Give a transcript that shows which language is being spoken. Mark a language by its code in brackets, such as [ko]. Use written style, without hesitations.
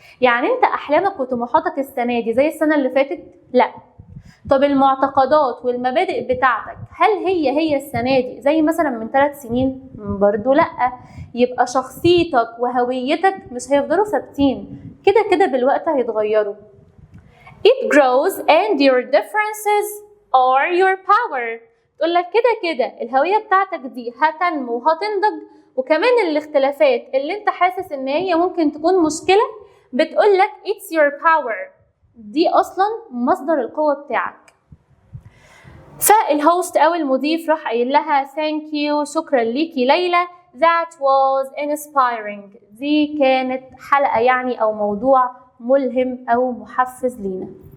[ar] يعني انت احلامك وطموحاتك السنة دي زي السنة اللي فاتت؟ لا. طب المعتقدات والمبادئ بتاعتك هل هي السنة دي زي مثلا من 3 سنين؟ برضو لا. يبقى شخصيتك وهويتك مش هيفضلوا ثابتين، كده بالوقت هيتغيروا. [en] It grows and your differences are your power. [ar] تقول لك كده الهوية بتاعتك دي هتنمو وهتنضج، وكمان الاختلافات اللي انت حاسس ان هي ممكن تكون مشكلة بتقول لك [en] it's your power، [ar] دي اصلا مصدر القوة بتاعك. فالهوست او المضيف راح قايل لها [en] thank you، [ar] شكرا ليكي ليلى، [en] that was inspiring، [ar] دي كانت حلقة يعني او موضوع ملهم او محفز لينا.